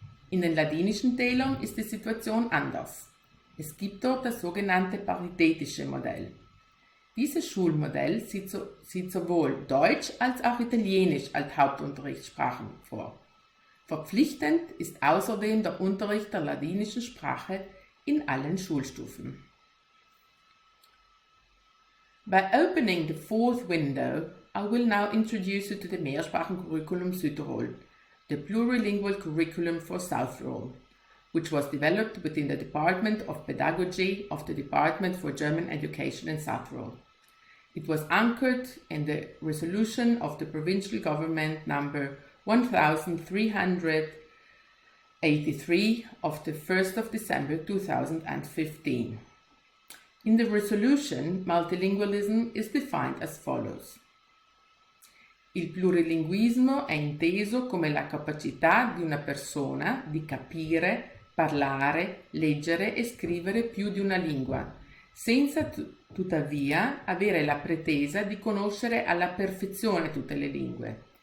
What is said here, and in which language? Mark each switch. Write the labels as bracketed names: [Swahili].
[German] In den ladinischen Tälern ist die Situation anders. Es gibt dort das sogenannte paritätische Modell. Dieses Schulmodell sieht sowohl Deutsch als auch Italienisch als Hauptunterrichtssprachen vor. Verpflichtend ist außerdem der Unterricht der ladinischen Sprache in allen Schulstufen. [English] By opening the fourth window, I will now introduce you to the Mehrsprachencurriculum Südtirol, the Plurilingual curriculum for South Tyrol, which was developed within the Department of Pedagogy of the Department for German Education in South Tyrol. It was anchored in the resolution of the provincial government number 1383 of the 1st of December 2015. In the resolution, multilingualism is defined as follows. [Italian] Il plurilinguismo è inteso come la capacità di una persona di capire, parlare, leggere e scrivere più di una lingua, senza tuttavia avere la pretesa di conoscere alla perfezione tutte le lingue.